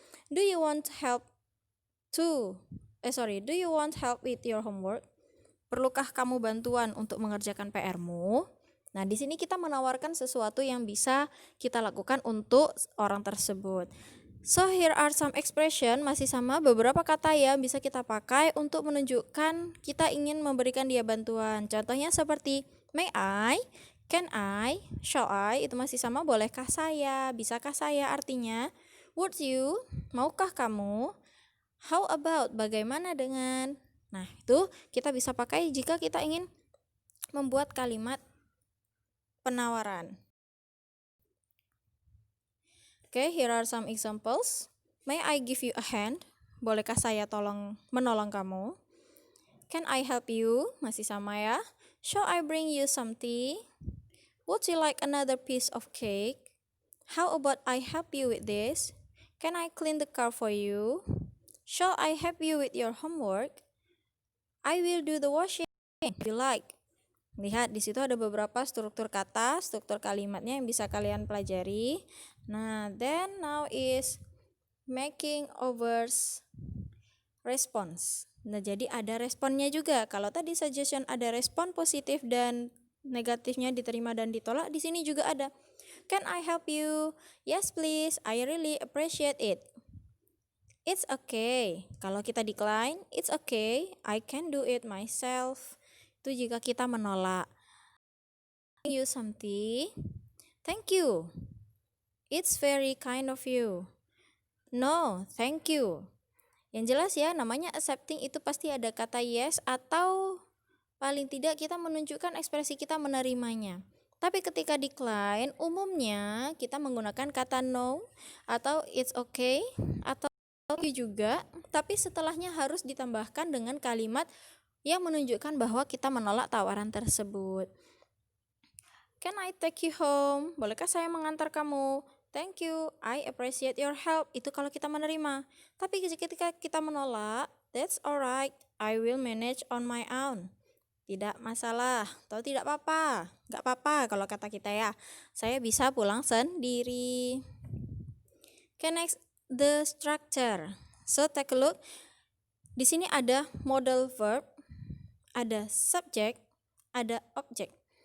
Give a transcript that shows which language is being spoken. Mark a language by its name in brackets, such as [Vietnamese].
[English] Do you want help do you want help with your homework? [Indonesian] Perlukah kamu bantuan untuk mengerjakan PR-mu? Nah, di sini kita menawarkan sesuatu yang bisa kita lakukan untuk orang tersebut. [English] So here are some expression, [Indonesian] masih sama beberapa kata yang bisa kita pakai untuk menunjukkan kita ingin memberikan dia bantuan. Contohnya seperti [English] may I, can I, shall I, [Indonesian] itu masih sama, bolehkah saya, bisakah saya, artinya [English] would you, [Indonesian] maukah kamu, [English] how about, [Indonesian] bagaimana dengan. Nah, itu kita bisa pakai jika kita ingin membuat kalimat penawaran. [English] Okay, here are some examples. May I give you a hand? [Indonesian] Bolehkah saya menolong kamu? [English] Can I help you? [Indonesian] Masih sama ya. [English] Shall I bring you some tea? Would you like another piece of cake? How about I help you with this? Can I clean the car for you? Shall I help you with your homework? I will do the washing if you like. [Indonesian] Lihat, di situ ada beberapa struktur kata, struktur kalimatnya yang bisa kalian pelajari. [English] Nah, then now is making overs response. [Indonesian] Nah, jadi ada responnya juga. Kalau tadi suggestion ada respon positif dan negatifnya diterima dan ditolak, di sini juga ada. [English] Can I help you? Yes, please. I really appreciate it. It's okay. [Indonesian] Kalau kita decline, [English] it's okay. I can do it myself. [Indonesian] Itu jika kita menolak. [English] Thank you something. Thank you. It's very kind of you. No, thank you. [Indonesian] Yang jelas ya, namanya accepting itu pasti ada kata yes atau paling tidak kita menunjukkan ekspresi kita menerimanya. Tapi ketika decline, umumnya kita menggunakan kata no atau [English] it's okay [Indonesian] atau okay juga, tapi setelahnya harus ditambahkan dengan kalimat yang menunjukkan bahwa kita menolak tawaran tersebut. [English] Can I take you home? [Indonesian] Bolehkah saya mengantar kamu? [English] Thank you, I appreciate your help. [Indonesian] Itu kalau kita menerima. Tapi ketika kita menolak, [English] that's alright, I will manage on my own. [Indonesian] Tidak masalah, atau tidak apa-apa. Gak apa-apa kalau kata kita ya. Saya bisa pulang sendiri. [English] Okay, next, the structure. So take a look. [Indonesian] Di sini ada modal verb, ada subject, ada object.